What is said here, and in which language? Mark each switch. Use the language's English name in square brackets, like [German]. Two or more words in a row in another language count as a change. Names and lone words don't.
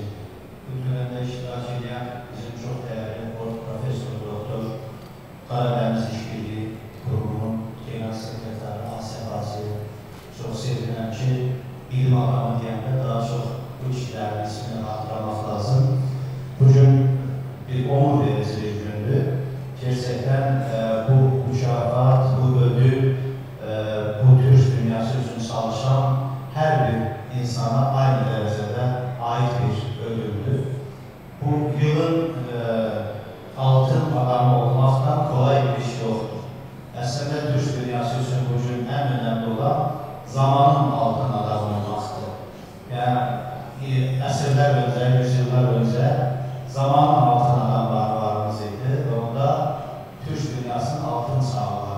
[Turkish] bu töreninde iştirak eden bizim çok değerli Profesör Doktor Karadeniz İşbirliği Kurumunun Genel Sekreteri Asef Azı, [Azerbaijani] çok sevinirəm ki, bilim adamı deyəndə daha çox bu kişilərin ismini hatırlamaq lazım. [Turkish] Bugün bir onur verici bir gündür. [Azerbaijani] Gerçekten bu mükafat, bu ödül, bu Türk dünyası üçün çalışan hər bir insana aynı dərəcədə ait bir ödüldür. Bu yılın altın adamı olmaqdan kolay bir iş yoxdur. Əslində Türk dünyası üçün bugün ən önemli olan zamanın altın adamı olmaqdır. Yəni, əsrlər öncə, yüzyıllar öncə zamanın altın adamları varımız idi və onda Türk dünyasının altın çağı var.